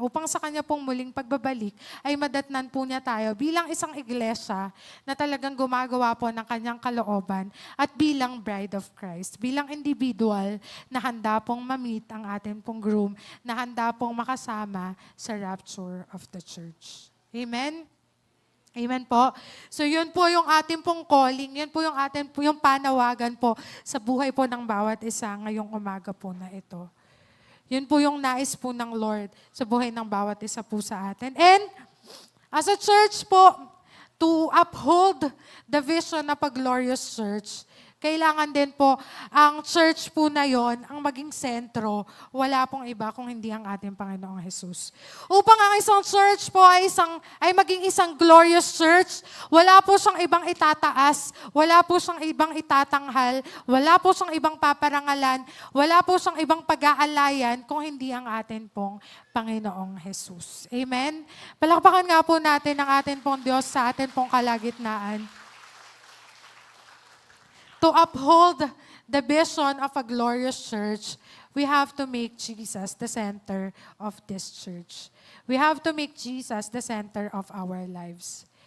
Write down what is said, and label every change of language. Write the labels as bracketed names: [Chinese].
[Filipino] Upang sa kanya pong muling pagbabalik ay madatnan po niya tayo bilang isang iglesia na talagang gumagawa po ng kanyang kalooban at bilang bride of Christ, bilang individual na handa pong ma-meet ang ating pong groom, na handa pong makasama sa [English] rapture of the church. [Filipino] Amen? Amen po. So yun po yung ating pong calling, yun po yung ating po yung panawagan po sa buhay po ng bawat isa ngayong umaga po na ito. Yun po yung nais po ng Lord sa buhay ng bawat isa po sa atin. [English] And as a church po, to uphold the vision of a glorious church, [Filipino] kailangan din po ang church po na yon ang maging sentro. Wala pong iba kung hindi ang ating Panginoong Jesus. Upang ang isang church po ay maging isang glorious church, wala po siyang ibang itataas, wala po siyang ibang itatanghal, wala po siyang ibang paparangalan, wala po siyang ibang pag-aalayan kung hindi ang atin pong Panginoong Jesus. Amen? Palakpakan nga po natin ang atin pong Diyos sa atin pong kalagitnaan. [English] To uphold the vision of a glorious church, we have to make Jesus the center of this church. We have to make Jesus the center of our lives.